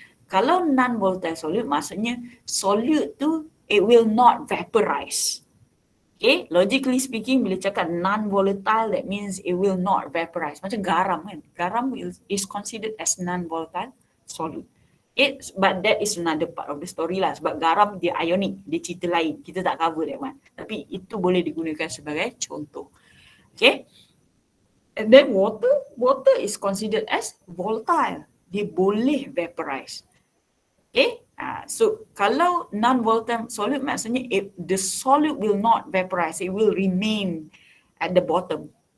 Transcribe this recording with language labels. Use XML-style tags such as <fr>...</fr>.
<en>Kalau non-volatile solute,</en> <ms>maksudnya solute tu,</ms> <en>it will not vaporize. Okay, logically speaking, bila cakap non-volatile, that means it will not vaporize.</en> <ms>Macam garam kan.</ms> <en>Garam is considered as non-volatile solute. Okay, but that is another part of the story</en> <ms>lah. Sebab garam dia ionic, dia cerita lain. Kita tak cover</ms> <en>that one.</en> <ms>Tapi itu boleh digunakan sebagai contoh.</ms> <en>Okay. And then water is considered as volatile.</en> <ms>Dia boleh vaporize.</ms> <en>Okay, so kalau non-volatile solute maksudnya the solute will not vaporize, it will remain at the bottom.</en>